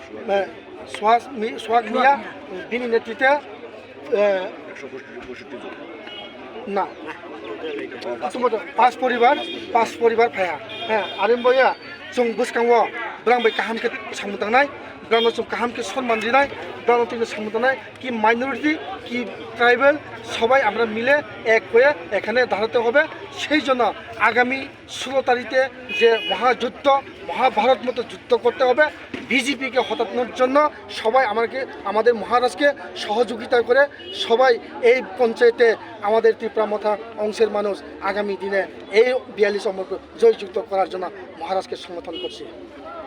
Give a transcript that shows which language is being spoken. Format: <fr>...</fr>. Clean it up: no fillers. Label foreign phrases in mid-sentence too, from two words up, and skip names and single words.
<trp>स्वाग मिया बिनि नेतृत्वे ना 5 परिवार फाया आरिमबया जों बुसकांगो ब्रांबै काहामके सामुदानाय ब्रांनो जों काहामके सम्मान दिनाय ब्रांनो तिनो सामुदानाय कि माइनरिटी कि ट्राइबल सबाई</trp> <bn>আমরা মিলে এক হয়ে এখানে দাঁড়াতে হবে। সেই জন্য আগামী 16 তারিখে যে মহাযুদ্ধ মহাভারত মতো যুদ্ধ করতে হবে। বিজেপিকে হটানোর জন্য সবাই আমাদের মহারাজকে সহযোগিতা করে সবাই এই পঞ্চায়েতে আমাদের ত্রিপুরা মাথা অংশের মানুষ আগামী দিনে এই 42 অমরপুর জয়যুক্ত করার জন্য মহারাজকে সমর্থন করছে।</bn>